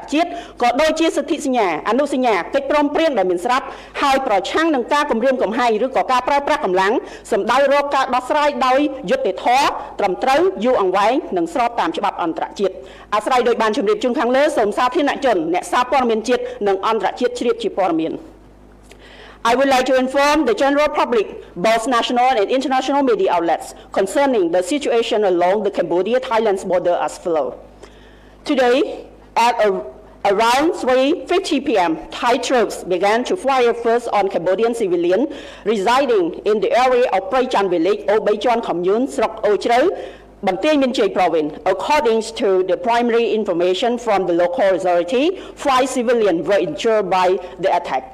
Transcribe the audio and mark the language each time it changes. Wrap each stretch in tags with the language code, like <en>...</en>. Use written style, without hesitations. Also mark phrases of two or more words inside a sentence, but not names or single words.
<km>ជាតិក៏ដូចជាសន្ធិសញ្ញាអនុសញ្ញាកិច្ចព្រមព្រៀងដែលមានស្រាប់ហើយប្រឆាំងនឹងការគំរាមកំហែងឬក៏ការប្រើប្រាស់កម្លាំងសម្ដៅរកការដោះស្រាយដោយយុត្តិធម៌ត្រឹមត្រូវយូរអង្វែងនិងស្របតាមច្បាប់អន្តរជាតិអាស្រ័យដោយបានជម្រាបជូនខាងលើសូមសាធារណជនអ្នកសារព័ត៌មានជាតិនិងអន្តរជាតិជ្រាបជាព័ត៌មាន</km> <en>I would like to inform the general public, both national and international media outlets, concerning the situation along the Cambodia-Thailand border as follows. Today, at around 3:50 p.m., Thai troops began to fire first on Cambodian civilians residing in the area of Prey Chan village or Beichuan commune, Srok Ochreu, Banteay Min Chey province, according to the primary information from the local authority, 5 civilians were injured by the attack.</en>